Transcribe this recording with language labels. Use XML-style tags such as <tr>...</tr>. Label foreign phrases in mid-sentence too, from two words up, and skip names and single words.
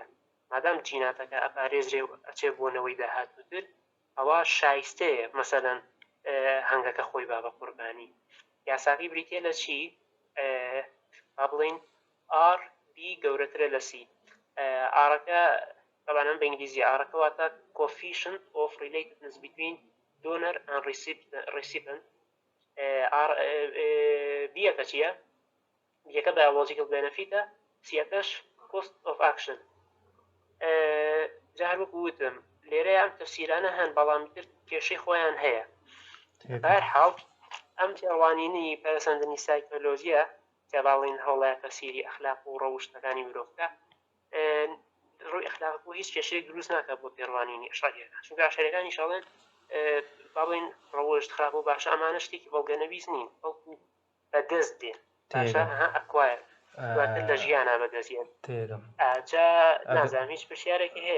<ckb>مادام جیناتەکە ئەپارێزرێ و ئەچێ بۆنەوەی داهاتووتر ئەوە شایستەیە مەسەلەن هەنگەکە خۆی با بە قوربانی یاساقی بریتێ لە چی با بڵێن R B گەورەترە لە C ئارەکە طبعا بە ئینگلیزی ئارەکە واتە</ckb> <en>coefficient of relatedness between donor and recipient</en> <ckb>بیەکە چییە؟ بیەکە</ckb> <en>biological benefit</en> <ckb>ە سیەکەش</ckb> <en>cost of action</en> <ckb>جا هەر وەکو وتم لێرە ئەم تەفسیرانە هەن بەڵامی تر کێشەی خۆیان هەیە بەهەرحاڵ ئەم تێڕوانینی پەرسەندنی سایکۆلۆژیە کە باڵێن هەوڵایە تەفسیری ئەخلاق و ڕەوشتەکانی مرۆڤکە ڕووی ئەخلاق بۆ هیچ کێشەیەک دروست ناکات بۆ تێڕوانینی ئەشعەریەکان چونکە ئەشعەریەکانی شەڵێن با بڵێن ڕەوشت خراپ و باشە ئەمانە شتێکی بەڵگەنەویست نین بەڵکو بەدەست دێن باشە ئەکوایر دواتر لە ژیانە بەدەستێن جا نازانم هیچ پرسیارێکی هەیە</ckb>